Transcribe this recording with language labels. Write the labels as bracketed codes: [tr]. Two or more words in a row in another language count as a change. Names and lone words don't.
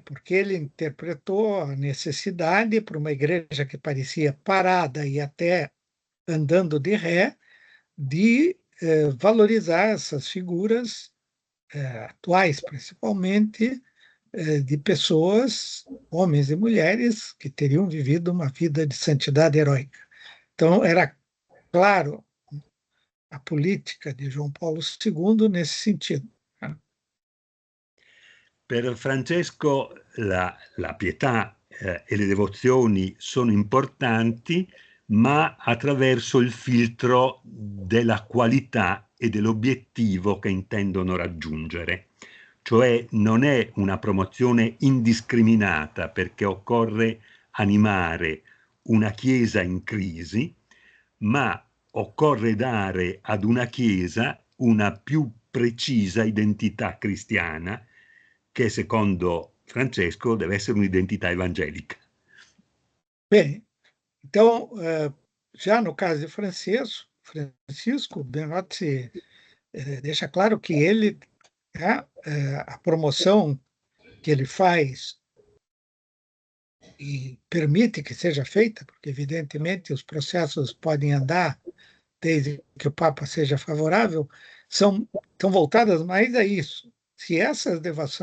[pt] Porque ele interpretou a necessidade para uma igreja que parecia parada e até andando de ré, de valorizar essas figuras atuais, principalmente de pessoas, homens e mulheres, que teriam vivido uma vida de santidade heróica. Então, era claro a política di João Paulo II nesse sentido. [it] Per Francesco la pietà e le devozioni sono importanti, ma attraverso il filtro della qualità e dell'obiettivo che intendono raggiungere. Cioè non è una promozione indiscriminata, perché occorre animare una Chiesa in crisi, ma occorre dare ad una Chiesa una più precisa identità cristiana, che secondo Francesco deve essere un'identità evangelica. [pt] Bem, então, já no caso de Francisco, Benotti deixa claro que ele, a promoção que ele faz e permite que seja feita, porque evidentemente os processos podem andar desde que o Papa seja favorável, estão voltadas mais a isso.